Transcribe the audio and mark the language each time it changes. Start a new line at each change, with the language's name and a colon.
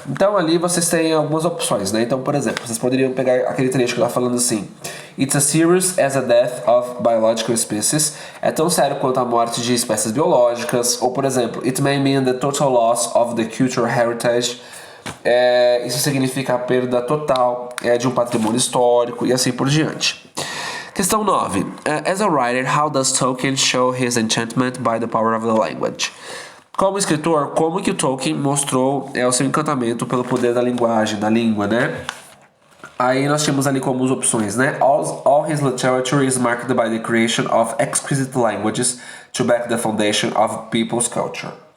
Portuguese: Então ali vocês têm algumas opções, né? Então, por exemplo, vocês poderiam pegar aquele trecho que está falando assim:
English: It's as serious as a death of biological species.
Portuguese: É tão sério quanto a morte de espécies biológicas. Ou, por exemplo,
English: It may mean the total loss of the cultural heritage.
Portuguese: Isso significa a perda total de um patrimônio histórico e assim por diante. Questão 9.
English: As a writer, how does Tolkien show his enchantment by the power of the language?
Portuguese: Como escritor, como que o Tolkien mostrou o seu encantamento pelo poder da linguagem, da língua, né? Aí nós tínhamos ali como as opções, né?
English: All his literature is marked by the creation of exquisite languages to back the foundation of people's culture.